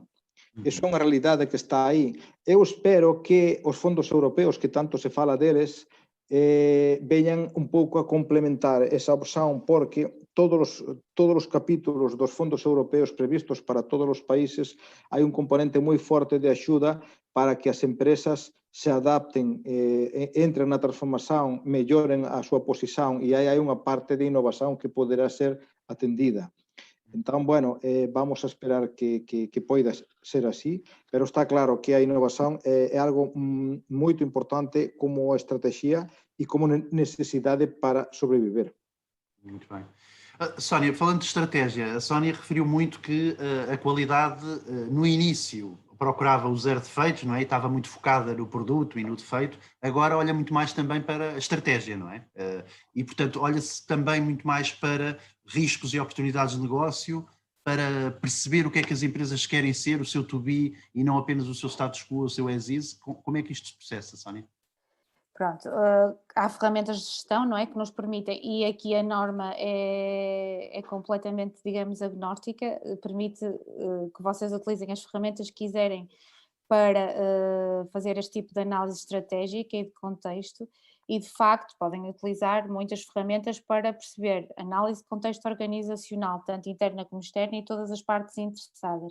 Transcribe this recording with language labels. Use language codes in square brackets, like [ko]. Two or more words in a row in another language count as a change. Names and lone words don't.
[gl] Iso é unha realidade que está aí. Eu espero que os fondos europeos, que tanto se fala deles, veñan un pouco a complementar esa opción, porque todos os capítulos dos fondos europeos previstos para todos os países hai un componente moi forte de axuda para que as empresas se adapten, entren na transformación, melloren a súa posición e aí hai unha parte de innovación que poderá ser atendida. Entón, bueno, vamos a esperar que poida ser así, pero está claro que a innovación é algo moito importante como estrategia e como necesidade para sobreviver. [pt] Muito bem. Sónia, falando de estratégia, a Sónia referiu muito que a qualidade no início procurava o zero defeitos, não é? E estava muito focada no produto e no defeito, agora olha muito mais também para a estratégia, não é? E, portanto, olha-se também muito mais para riscos e oportunidades de negócio, para perceber o que é que as empresas querem ser, o seu [en] to be, [pt] e não apenas o seu [la] status quo, [pt] o seu [en] as is. [pt] Como é que isto se processa, Sónia? Pronto, há ferramentas de gestão, não é, que nos permitem, e aqui a norma é completamente, digamos, agnóstica, permite que vocês utilizem as ferramentas que quiserem para fazer este tipo de análise estratégica e de contexto, e de facto podem utilizar muitas ferramentas para perceber análise de contexto organizacional, tanto interna como externa, e todas as partes interessadas.